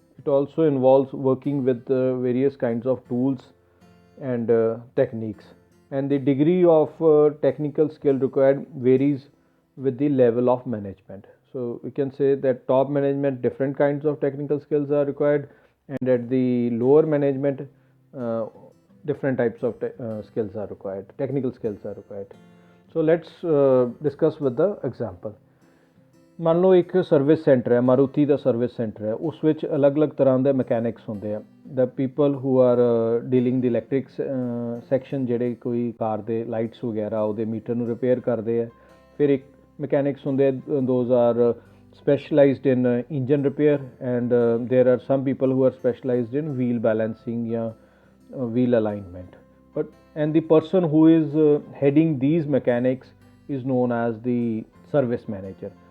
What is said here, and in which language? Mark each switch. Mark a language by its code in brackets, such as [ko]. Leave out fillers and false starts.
[en] It also involves working with various kinds of tools and techniques, and the degree of technical skill required varies with the level of management. So we can say that top management different kinds of technical skills are required, and at the lower management different types of skills are required, technical skills are required. So let's discuss with the example. [pa] ਮੰਨ ਲਓ ਇੱਕ service centre ਹੈ, ਮਾਰੂਤੀ ਦਾ service centre ਹੈ, ਉਸ ਵਿੱਚ ਅਲੱਗ-ਅਲੱਗ ਤਰ੍ਹਾਂ ਦੇ ਮਕੈਨਿਕਸ ਹੁੰਦੇ ਆ, [en] the people who are dealing the electric section, [pa] ਜਿਹੜੇ ਕੋਈ ਕਾਰ ਦੇ ਲਾਈਟਸ ਵਗੈਰਾ ਉਹਦੇ ਮੀਟਰ ਨੂੰ ਰਿਪੇਅਰ ਕਰਦੇ ਆ। ਫਿਰ ਇੱਕ ਮਕੈਨਿਕਸ ਹੁੰਦੇ ਆ, [en] Those are specialized in engine repair, and there are some people who are specialized in wheel balancing या wheel alignment. And the person who is heading these mechanics is known as the service manager.